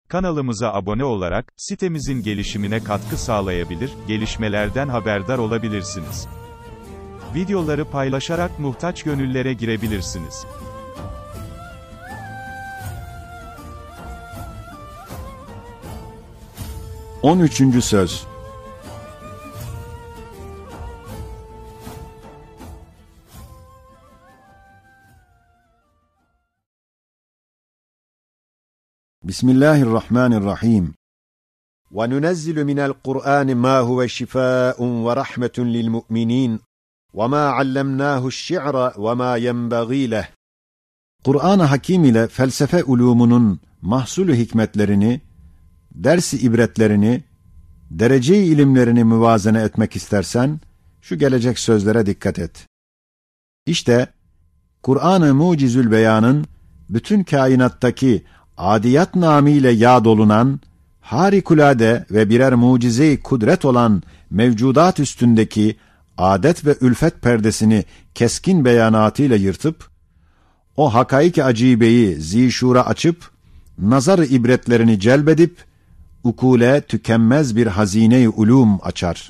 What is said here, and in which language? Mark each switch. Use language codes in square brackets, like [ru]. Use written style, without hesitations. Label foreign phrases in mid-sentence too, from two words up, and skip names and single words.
[tr] Kanalımıza abone olarak, sitemizin gelişimine katkı sağlayabilir, gelişmelerden haberdar olabilirsiniz. Videoları paylaşarak muhtaç gönüllere girebilirsiniz. On üçüncü söz. Bismillahirrahmanirrahim. [ar] وَنُنَزِّلُ مِنَ الْقُرْآنِ مَا هُوَ شِفَاءٌ وَرَحْمَةٌ لِلْمُؤْمِنِينَ وَمَا عَلَّمْنَاهُ الشِّعْرَ وَمَا يَنْبَغِي لَهُ. [tr] Kur'an-ı Hakim ile felsefe ulumunun mahsulü hikmetlerini, ders-i ibretlerini, derece-i ilimlerini müvazene etmek istersen, şu gelecek sözlere dikkat et. İşte, Kur'an-ı Mucizül Beyan'ın, bütün kainattaki adiyat namiyle yad olunan, harikulade ve birer mucize-i kudret olan mevcudat üstündeki adet ve ülfet perdesini keskin beyanatıyla yırtıp, o hakaik-i acibeyi zişura açıp, nazar-ı ibretlerini celbedip, ukule tükenmez bir hazine-i ulûm açar.